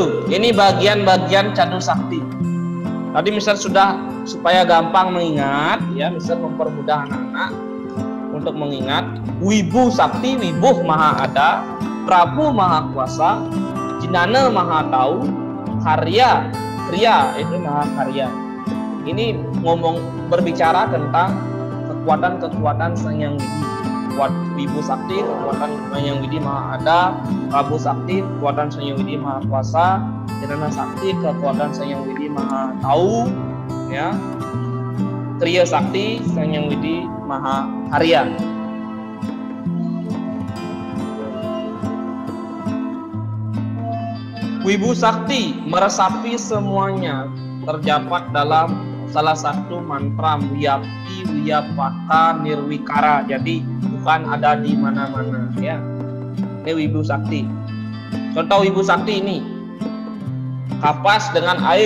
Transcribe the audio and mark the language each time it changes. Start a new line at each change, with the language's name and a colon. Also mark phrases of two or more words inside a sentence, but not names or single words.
Indonesian: Ini bagian-bagian candu sakti. Tadi Mister sudah, supaya gampang mengingat ya, Mister mempermudah anak-anak untuk mengingat. Wibu sakti, Wibuh maha ada, Prabu maha kuasa, Jinana maha tahu, Karya, Kriya itu maha karya. Ini berbicara tentang kekuatan-kekuatan Sang Hyang Widi. Wibu sakti, kekuatan Sang Hyang Widi maha ada, Prabu sakti, kekuatan Sang Hyang Widi maha kuasa, Jinana sakti, kekuatan Sang Hyang Widi maha tahu ya, Kriya sakti, Sang Hyang Widi maha karya. Wibu sakti meresapi semuanya, terdapat dalam salah satu mantra
Sanskrit: Wiyapi Wiyapaka Nirwikara.
Indonesian: Jadi bukan ada di mana-mana ya. Ini Wibu sakti. Contoh Wibu sakti ini, kapas dengan air.